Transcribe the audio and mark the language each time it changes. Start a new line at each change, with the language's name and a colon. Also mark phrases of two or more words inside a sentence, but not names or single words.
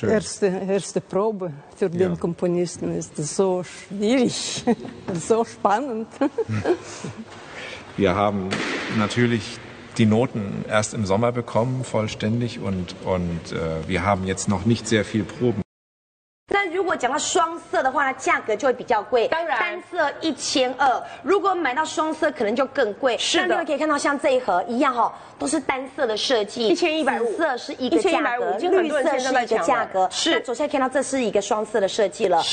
German: Erste Probe für den Komponisten ist so schwierig, so spannend. Wir haben natürlich die Noten erst im Sommer bekommen, vollständig, und wir haben jetzt noch nicht sehr viel Proben.
Chinese: 那如果讲到双色的话呢，价格就会比较贵。当然，单色1200，如果买到双色可能就更贵。是的。那你们可以看到，像这一盒一样哈，都是单色的设计。1150，紫色是一个价格，绿色是一个价格。是。那左下看到这是一个双色的设计了。